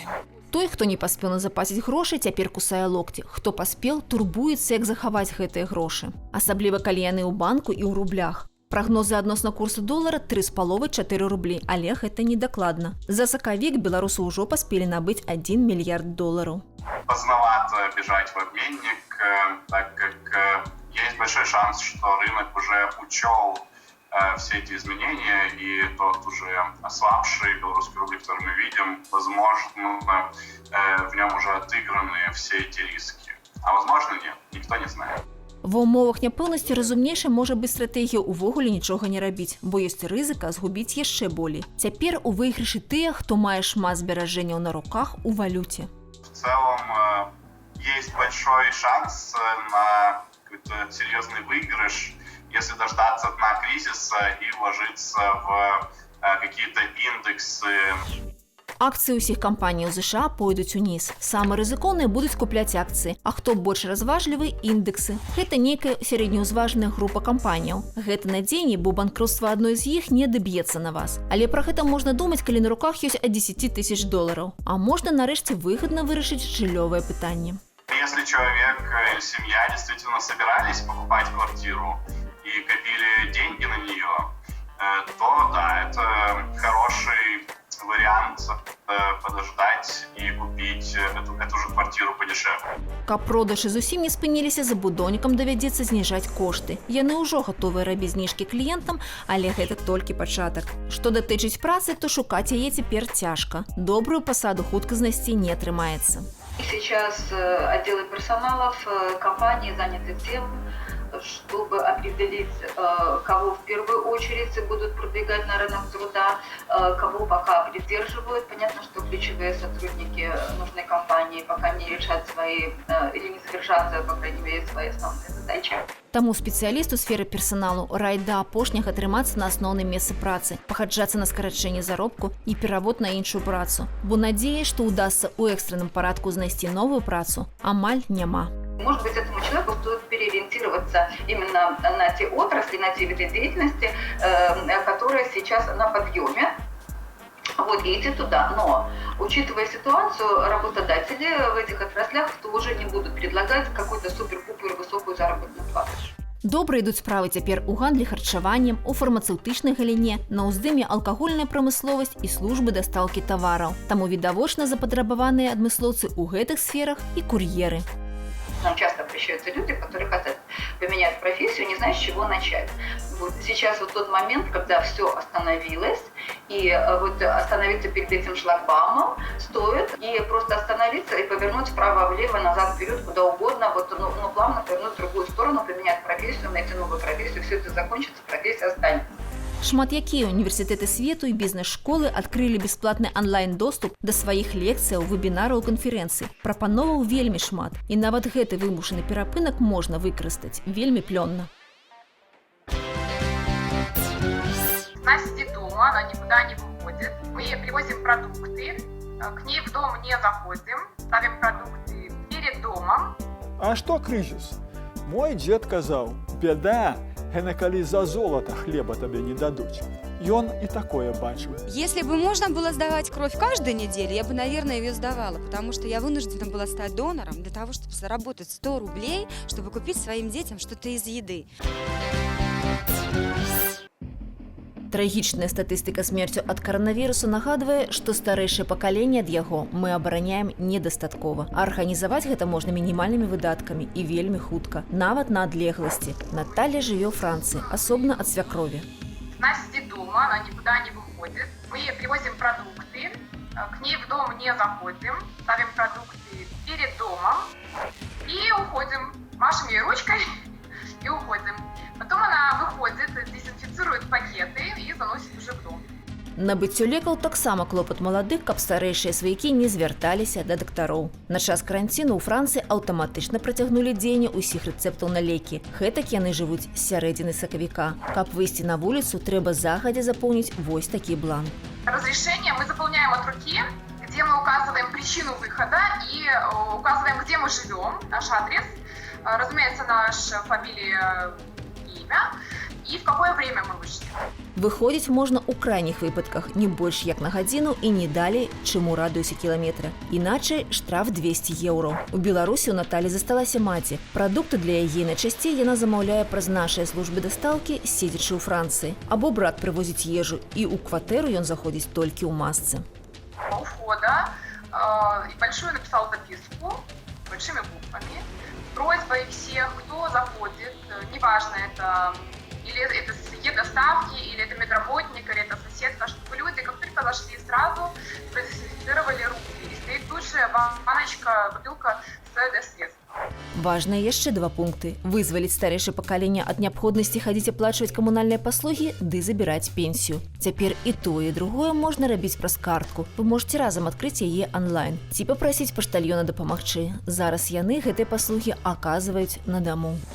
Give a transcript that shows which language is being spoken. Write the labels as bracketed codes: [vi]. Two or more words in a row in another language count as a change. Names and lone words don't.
[be] Той, хто не паспеў назапасіць грошы, цяпер кусае локці. Хто паспеў, турбуецца, як захаваць гэтыя грошы. Асабліва, калі яны ў банку і ў рублях. Прагнозы адносна курсу долара 3,5-4 рублі, але гэта недакладна. За сакавік беларусы ўжо паспелі набыць $1 мільярд. [ru] Поздновато бежать в обменник, так как есть большой шанс, что рынок уже учел все эти изменения, и тот уже ослабший белорусский рубль, который мы видим, возможно, в нем уже отыграны все эти риски. А возможно, нет, никто не знает. [be] Ва ўмовах няпэўнасці разумнейшай можа быць стратэгія ўвогуле нічога не рабіць, бо ёсць рызыка згубіць яшчэ болей. Цяпер у выйгрышы тыя, хто мае шмат зберажэнняў на руках у валюце. [ru] В целом есть большой шанс на какой-то серьезный выигрыш, если дождаться дна кризиса и вложиться в какие-то индексы. [be] Акцыі ўсіх кампаній у ЗША пойдуць уніз. Самыя рызыкоўныя будуць купляць акцыі, а хто больш разважлівы – індексы. Гэта нейкая сярэднеўзважаная група кампаніяў. Гэта надзеянне, бо банкротства адной з іх не даб'ецца на вас. Але пра гэта можна думаць, калі на руках ёсць ад $10 000. А можна нарэшце выгадна вырашыць жыллёвае пытанне. [ru] Если человек или семья действительно собирались покупать квартиру и копили деньги на нее, то да, это хороший вариант подождать и купить эту же квартиру подешевле. [be] Каб продажы зусім не спыніліся, забудоўнікам давядзецца зніжаць кошты. Яны ўжо гатовыя рабіць зніжкі кліентам, але гэта толькі пачатак. Што датычыць працы, то шукаць яе цяпер цяжка. Добрую пасаду хутка знайсці не атрымаецца. [ru] Сейчас отделы персоналов компании заняты тем, чтобы определить, кого в первую очередь будут продвигать на рынок труда, кого пока придерживают. Понятно, что ключевые сотрудники нужной компании пока не решат свои, или не совершат, по крайней мере, свои основные задачи. [be] Таму спецыяліст у сферы персаналу раіць да апошняга атрымацца на асноўным месцы працы, пагаджацца на скарачэнне заробку і перавод на іншую працу. Бо надзеі, што ўдасца ў экстранным парадку знайсці новую працу, амаль няма. [ru] Может быть, этому человеку стоит переориентироваться именно на те отрасли, на те виды деятельности, которые сейчас на подъеме. Вот, и идти туда. Но, учитывая ситуацию, работодатели в этих отраслях тоже не будут предлагать какую-то супер-пупер высокую заработную плату. [be] Добра ідуць справы цяпер у гандлі харчаваннем, у фармацэўтычнай галіне, на ўздыме алкагольная прамысловасць і службы дастаўкі тавараў. Таму відавочна запатрабаваныя адмыслоўцы ў гэтых сферах і кур'еры. [ru] Нам часто обращаются люди, которые хотят поменять профессию, не знают, с чего начать. Вот сейчас вот тот момент, когда все остановилось, и вот остановиться перед этим шлагбаумом стоит, и просто остановиться и повернуть вправо-влево, назад-вперед, куда угодно, вот, плавно повернуть в другую сторону, поменять профессию, найти новую профессию, все это закончится, профессия останется. [be] Шмат якія універсітэты свету і бізнес-школы адкрылі бясплатны онлайн-доступ да сваіх лекцыяў, вебінараў, канферэнцый. Прапановаў вельмі шмат, і нават гэты вымушаны перапынак можна выкарыстаць вельмі плённа. [ru] Она сидит дома, она никуда не выходит. Мы ей привозим продукты, к ней в дом не заходим, ставим продукты перед домом. А что кризис? [be] Мой дед казал, беда Гена, калі за золото хлеба тебе не дадуть. Ён и такое бачил. [ru] Если бы можно было сдавать кровь каждую неделю, я бы, наверное, ее сдавала, потому что я вынуждена была стать донором для того, чтобы заработать 100 рублей, чтобы купить своим детям что-то из еды. [be] Трагічная статыстыка смерцю ад каранавірусу нагадвае, што старэйшае пакаленне ад яго мы абараняем недастаткова. А арганізаваць гэта можна мінімальнымі выдаткамі і вельмі хутка, нават на адлегласці. Наталья жыве ў Францыі, асобна ад свякрові. [ru] Настя дома, она никуда не выходит. Мы привозим продукты, к ней в дом не заходим, ставим продукты перед домом и уходим. Машем ей ручкой и уходим. Потом она выходит, дезинфицирует пакеты и заносит уже в дом. [be] Набыццё лекаў таксама клопат маладых, каб старэйшыя сваякі не звярталіся да дактароў. На час каранціну ў Францыі аўтаматычна працягнулі дзеянне ўсіх рэцэптаў на лекі. Гэтак яны жывуць з сярэдзіны сакавіка. Каб выйсці на вуліцу, трэба загадзя запоўніць вось такі бланк. [ru] Разрешение мы заполняем от руки, где мы указываем причину выхода и указываем, где мы живем, наш адрес, разумеется, наша фамилия, имя и в какое время мы вышли. [be] Выходзіць можна ў крайніх выпадках не больш як на гадзіну і не далей, чым у радыусе кіламетра. Іначай штраф 200 еўро. У Беларусі ў Наталі засталася маці. Прадукты для яе найчасцей яна замаўляе праз нашыя службы дастаўкі, седзячы ў Францыі. Або брат прывозіць ежу, і ў кватэру ён заходзіць толькі ў масцы. [ru] У входа большую написал записку большими буквами с просьбой всех, кто заходит, неважно, это или это доставки, или это медработник, или это соседка, чтобы люди, как только зашли, сразу продезинфицировали руки. И стоит тут же баночка, бутылка с СС. [be] Важныя яшчэ два пункты. Вызваліць старэйшае пакаленне ад неабходнасці хадзіць аплачваць камунальныя паслугі ды забіраць пенсію. Цяпер і тое, і другое можна рабіць праз картку. Вы можаце разам адкрыць яе онлайн ці папрасіць паштальёна дапамагчы. Зараз яны гэтыя паслугі аказваюць на даму.